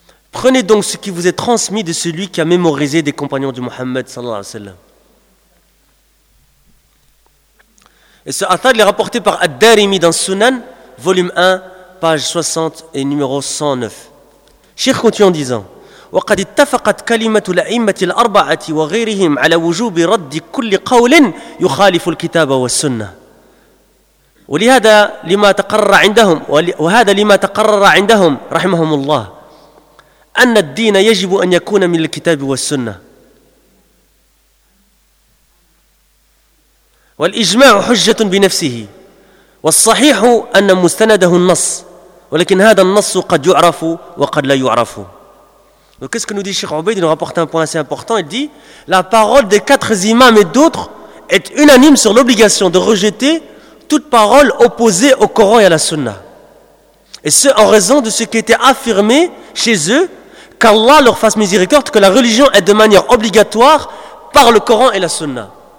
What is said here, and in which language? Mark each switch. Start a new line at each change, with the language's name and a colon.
French: Prenez donc ce qui vous est transmis de celui qui a mémorisé des compagnons de Mohammed sallallahu alayhi wa sallam. Et ce athar est rapporté par Ad-Darimi dans Sunan, volume 1, page 60 et numéro 109. Cheikh continue en disant:
Arabic: وقد اتفقت كلمة الأئمة الأربعة وغيرهم على وجوب رد كل قول يخالف الكتاب والسنة. ولهذا لما تقرر عندهم وهذا لما تقرر عندهم رحمهم الله أن الدين يجب أن يكون من الكتاب والسنة. والإجماع حجة بنفسه والصحيح أن مستنده النص ولكن هذا النص قد يعرف وقد لا يعرف.
French: Donc, qu'est-ce que nous dit Cheikh Obeid ? Il nous rapporte un point assez important. Il dit : la parole des quatre imams et d'autres est unanime sur l'obligation de rejeter toute parole opposée au Coran et à la Sunna. Et ce, en raison de ce qui était affirmé chez eux, qu'Allah leur fasse miséricorde, que la religion est de manière obligatoire par le Coran et la Sunna.